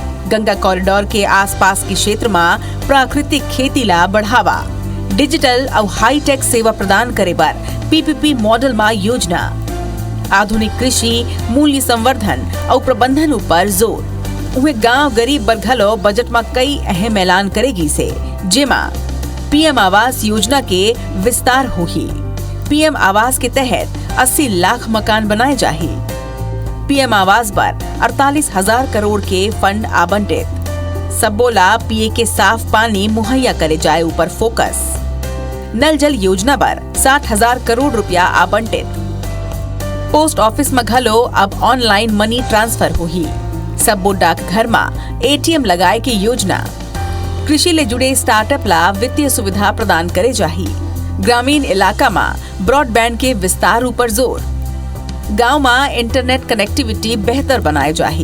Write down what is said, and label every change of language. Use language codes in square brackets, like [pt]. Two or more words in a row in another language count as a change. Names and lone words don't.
[hne] गंगा कॉरिडोर के आसपास के क्षेत्र में प्राकृतिक खेती ला बढ़ावा, डिजिटल और हाईटेक सेवा प्रदान करे बर पीपीपी मॉडल में योजना, आधुनिक कृषि, मूल्य संवर्धन और प्रबंधन ऊपर जोर। उहे गांव गरीब बर घलो बजट में कई अहम ऐलान करेगी से, जेमा पीएम आवास योजना के विस्तार होही। पीएम आवास के तहत 80 लाख मकान बनाए जाही। पीएम आवास पर 48,000 करोड़ के फंड आवंटित। सबोला पिए के साफ पानी मुहैया करे जाए ऊपर फोकस। नल जल योजना पर 60,000 करोड़ रुपया आवंटित। पोस्ट ऑफिस में घलो अब ऑनलाइन मनी ट्रांसफर होही। सबो डाकघर में एटीएम लगाए की योजना। कृषि ले जुड़े स्टार्टअप ला वित्तीय सुविधा प्रदान करे जाही। ग्रामीण इलाका में ब्रॉडबैंड के विस्तार ऊपर जोर। गांव में इंटरनेट कनेक्टिविटी बेहतर बनाए जाही।